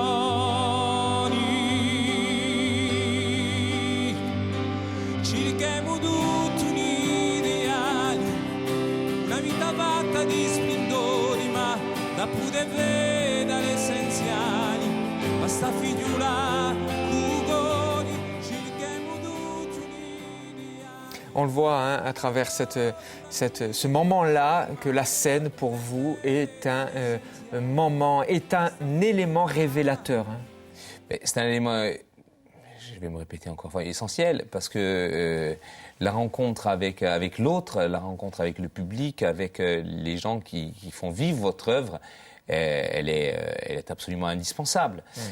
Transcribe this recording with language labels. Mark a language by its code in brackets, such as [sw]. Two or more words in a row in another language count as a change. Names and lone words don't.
[it] Cerchiamo tutti un ideale, una vita fatta di splendori, ma da poter vedere l'essenziale, basta figliula, cugoni, cerchiamo tutti un ideale. [fr] On le voit hein, à travers ce moment-là que la scène pour vous est un moment, est un élément révélateur. Hein. C'est un élément, je vais me répéter encore une fois, essentiel, parce que la rencontre avec l'autre, la rencontre avec le public, avec les gens qui font vivre votre œuvre, elle est absolument indispensable.